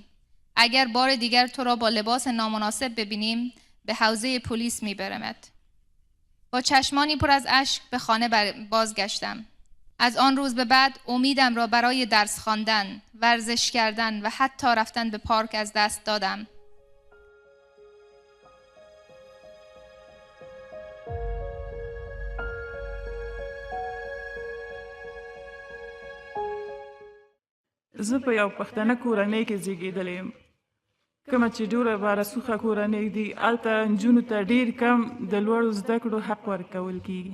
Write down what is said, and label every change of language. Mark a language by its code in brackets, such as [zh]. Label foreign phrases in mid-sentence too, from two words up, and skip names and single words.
[fa] اگر بار دیگر تو را با لباس نامناسب ببینیم به حوزه پلیس میبرمت. با چشمانی پر از اشک به خانه بازگشتم. از آن روز به بعد امیدم را برای درس خواندن، ورزش کردن و حتی رفتن به پارک از دست دادم. [ps] زه په یو پښتنه کورنۍ کې زیږېدلې یم. کومه چې ډېره بارسوخه کورنۍ دي، هلته نجونو ته ډېر کم د لوړو زده کړو حق ورکول کېږي.